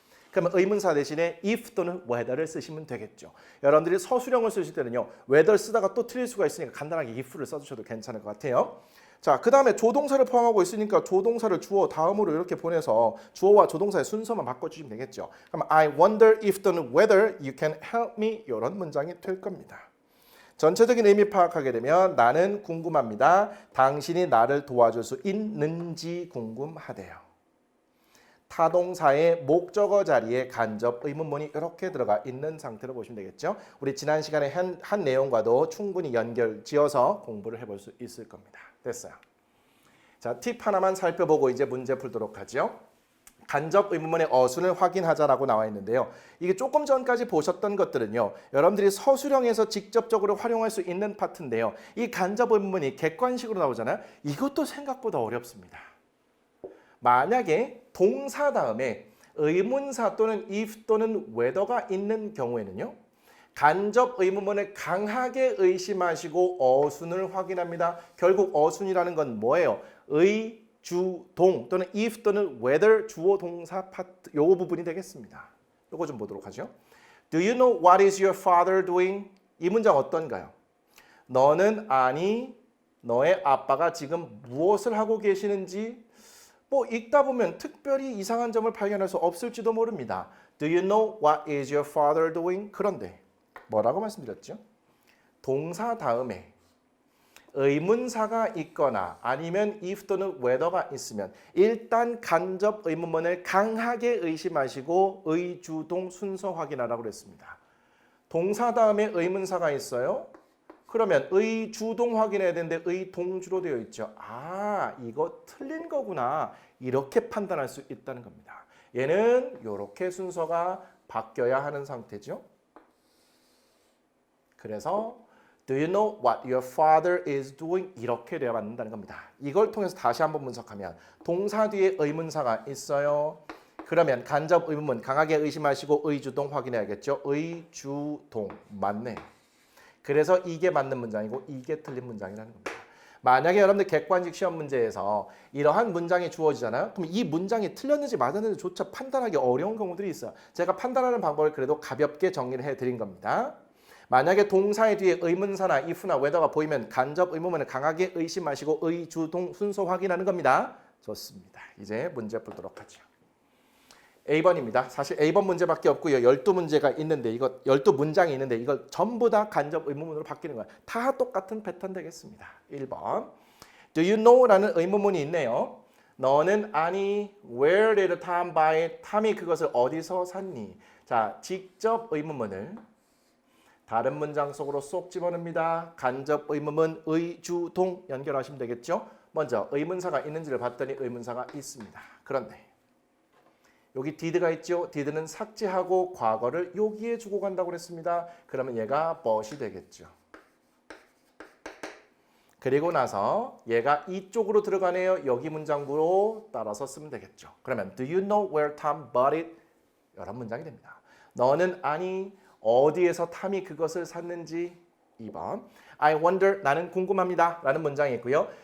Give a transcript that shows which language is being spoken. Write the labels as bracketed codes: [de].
[ko] 그러면 의문사 대신에 if 또는 whether를 쓰시면 되겠죠. 여러분들이 서술형을 쓰실 때는요. whether 쓰다가 또 틀릴 수가 있으니까 간단하게 if를 써주셔도 괜찮을 것 같아요. 자, 그 다음에 조동사를 포함하고 있으니까 조동사를 주어 다음으로 이렇게 보내서 주어와 조동사의 순서만 바꿔주시면 되겠죠. 그럼 [en] I wonder if 또는 whether you can help me [ko] 이런 문장이 될 겁니다. 전체적인 의미 파악하게 되면 나는 궁금합니다. 당신이 나를 도와줄 수 있는지 궁금하대요. 타동사의 목적어 자리에 간접 의문문이 이렇게 들어가 있는 상태로 보시면 되겠죠. 우리 지난 시간에 한 내용과도 충분히 연결 지어서 공부를 해볼 수 있을 겁니다. 됐어요. 자, 팁 하나만 살펴보고 이제 문제 풀도록 하죠. 간접 의문문의 어순을 확인하자라고 나와 있는데요. 이게 조금 전까지 보셨던 것들은요. 여러분들이 서술형에서 직접적으로 활용할 수 있는 파트인데요. 이 간접 의문문이 객관식으로 나오잖아요. 이것도 생각보다 어렵습니다. 만약에 동사 다음에 의문사 또는 if 또는 whether가 있는 경우에는요. 간접 의문문을 강하게 의심하시고 어순을 확인합니다. 결국 어순이라는 건 뭐예요? 의, 주, 동 또는 if 또는 whether 주어 동사 파트 요 부분이 되겠습니다. 요거 좀 보도록 하죠. [en] Do you know what is your father doing? [ko] 이 문장 어떤가요? 너는 아니 너의 아빠가 지금 무엇을 하고 계시는지 뭐 읽다 보면 특별히 이상한 점을 발견할 수 없을지도 모릅니다. [en] Do you know what is your father doing? [ko] 그런데 뭐라고 말씀드렸죠? 동사 다음에 의문사가 있거나 아니면 if 또는 whether가 있으면 일단 간접 의문문을 강하게 의심하시고 의주동 순서 확인하라고 그랬습니다. 동사 다음에 의문사가 있어요. 그러면 의주동 확인해야 되는데 의동주로 되어 있죠. 아, 이거 틀린 거구나. 이렇게 판단할 수 있다는 겁니다. 얘는 이렇게 순서가 바뀌어야 하는 상태죠. 그래서 [en] Do you know what your father is doing? [ko] 이렇게 되어 맞는다는 겁니다. 이걸 통해서 다시 한번 분석하면 동사 뒤에 의문사가 있어요. 그러면 간접 의문문 강하게 의심하시고 의주동 확인해야겠죠. 의주동 맞네. 그래서 이게 맞는 문장이고 이게 틀린 문장이라는 겁니다. 만약에 여러분들 객관식 시험 문제에서 이러한 문장이 주어지잖아요. 그럼 이 문장이 틀렸는지 맞았는지조차 판단하기 어려운 경우들이 있어요. 제가 판단하는 방법을 그래도 가볍게 정리를 해드린 겁니다. 만약에 동사의 뒤에 의문사나 if나 whether가 보이면 간접 의문문을 강하게 의심하시고 의주동 순서 확인하는 겁니다. 좋습니다. 이제 문제 풀도록 하죠. A번입니다. 사실 A번 문제밖에 없고요. 12문제가 있는데 이거 12문장이 있는데 이걸 전부 다 간접 의문문으로 바뀌는 거예요. 다 똑같은 패턴 되겠습니다. 1번. [en] Do you know? [ko] 라는 의문문이 있네요. 너는 아니 [en] where did Tom buy it? [ko] 탐이 그것을 어디서 샀니? 자, 직접 의문문을 다른 문장 속으로 쏙 집어넣습니다. 간접 의문문 의주동 연결하시면 되겠죠. 먼저 의문사가 있는지를 봤더니 의문사가 있습니다. 그런데 여기 did가 있죠. did는 삭제하고 과거를 여기에 주고 간다고 그랬습니다. 그러면 얘가 but이 되겠죠. 그리고 나서 얘가 이쪽으로 들어가네요. 여기 문장으로 따라서 쓰면 되겠죠. 그러면 [en] Do you know where Tom bought it? [ko] 이런 문장이 됩니다. 너는 아니 어디에서 탐이 그것을 샀는지. 2번. [en] I wonder [ko] 나는 궁금합니다 라는 문장이 있고요.